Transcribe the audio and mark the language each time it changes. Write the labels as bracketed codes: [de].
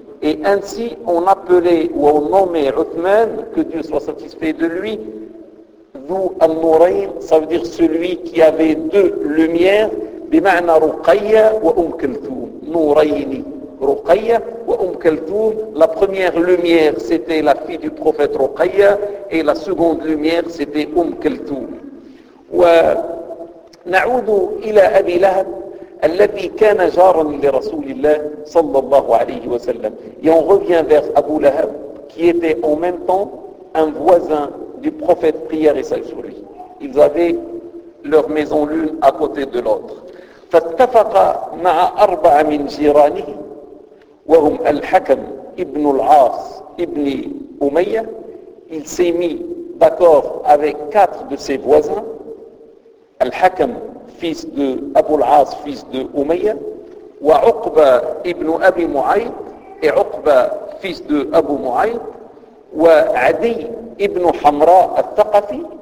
[fr] Et ainsi, on appelait ou on nommait Uthman, que Dieu soit satisfait de lui, Dhu al-Nurayn, ça veut dire celui qui avait deux lumières, [ar] bima'na Ruqayya wa Kalthoum. Nurayni, Ruqayya wa Kalthoum. [fr] La première lumière, c'était la fille du prophète Ruqayya, et la seconde lumière, c'était Kalthoum. [ar] Wa na'oudu ila Abi Lahab, الذي كان جارا لرسول الله صلى الله عليه وسلم. [fr] Et on revient vers Abu Lahab, qui était en même temps un voisin du prophète, prière et salut sur lui. Ils avaient leur maison l'une à côté de l'autre. [ar] فاتفق مع أربع من جيرانه وهم الحكم ابن العاص ابن أمية. [fr] Il s'est mis d'accord avec quatre de ses voisins. الحكم fils de Abu al-As, fils de Umayya, wa Uqba ibn Abi Mu'ayt, et Uqba fils de Abu Mu'ayt, wa Adi ibn Hamra al-Thaqafi,